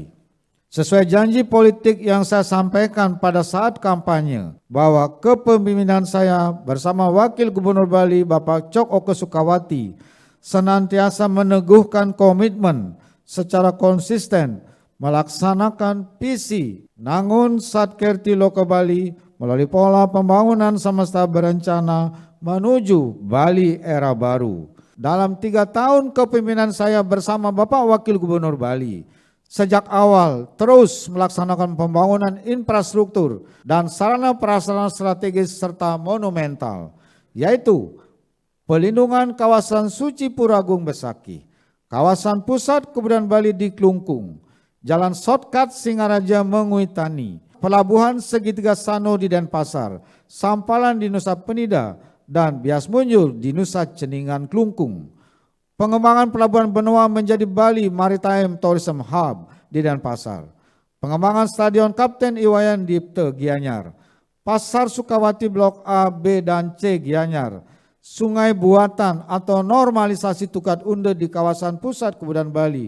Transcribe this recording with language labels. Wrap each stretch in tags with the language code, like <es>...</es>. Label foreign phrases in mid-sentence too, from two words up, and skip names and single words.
<id>Sesuai janji politik yang saya sampaikan pada saat kampanye, bahwa kepemimpinan saya bersama Wakil Gubernur Bali Bapak Cok Oke Sukawati senantiasa meneguhkan komitmen secara konsisten melaksanakan visi Nangun Satkerti Loka Bali melalui pola pembangunan semesta berencana menuju Bali era baru. Dalam 3 tahun kepemimpinan saya bersama Bapak Wakil Gubernur Bali, sejak awal terus melaksanakan pembangunan infrastruktur dan sarana prasarana strategis serta monumental, yaitu pelindungan kawasan Suci Puragung Besaki, kawasan pusat kebudayaan Bali di Klungkung, jalan shortcut Singaraja Menguitani, pelabuhan segitiga Sano di Denpasar, Sampalan di Nusa Penida, dan Bias Munjul di Nusa Ceningan Klungkung. Pengembangan Pelabuhan Benoa menjadi Bali Maritime Tourism Hub di Denpasar. Pengembangan Stadion Kapten Iwayan Dipte Gianyar. Pasar Sukawati Blok A, B, dan C Gianyar. Sungai Buatan atau normalisasi Tukat Unde di kawasan pusat kebudayaan Bali.</id>